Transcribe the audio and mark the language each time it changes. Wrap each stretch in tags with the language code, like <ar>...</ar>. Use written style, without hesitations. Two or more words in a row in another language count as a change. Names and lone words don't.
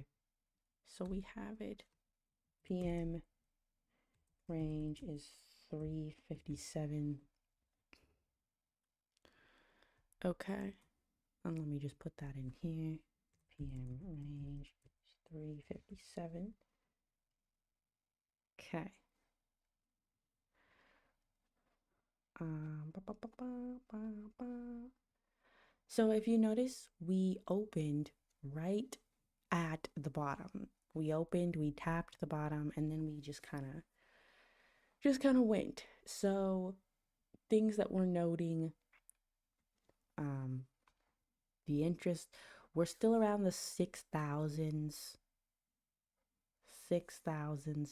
<en>So we have it. PM range is 357. Okay. And let me just put that in here. PM range is 357. Okay. Ba, ba, ba, ba, ba, ba. So if you notice, we opened right at the bottom. We opened, we tapped the bottom, and then we just kind of went. So things that we're noting, um, the interest, we're still around the 6,000.</en>